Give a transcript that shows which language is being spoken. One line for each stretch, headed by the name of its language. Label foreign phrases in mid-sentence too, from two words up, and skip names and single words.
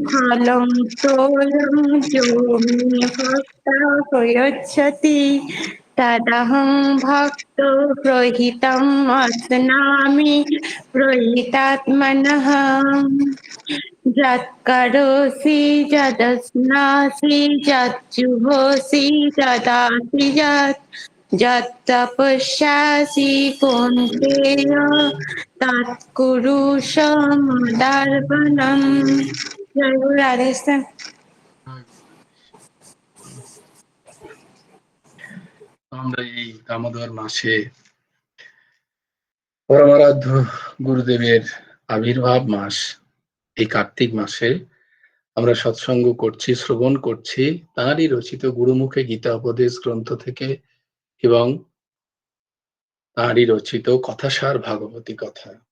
Sanskrit: फलं तोयं यो मे भक्तः प्रयच्छति तदहं भक्तो प्रहितम् अस्नामि प्रहितात्मनः यत्करोषि यदश्नासि यज्जुहोषि ददासि यत्तपस्यासि कौन्तेय तत्कुरुष मदार्पणम्। जय गुरु राधेश्याम।
Bangla: আমরা এই দামোদর মাসে পরমারাধ্য গুরুদেবের আবির্ভাব মাস, এই কার্তিক মাসে আমরা সৎসঙ্গ করছি, শ্রবণ করছি তাঁরই রচিত গুরুমুখে গীতা উপদেশ গ্রন্থ থেকে এবং তাঁরই রচিত কথাসার ভাগবতী কথা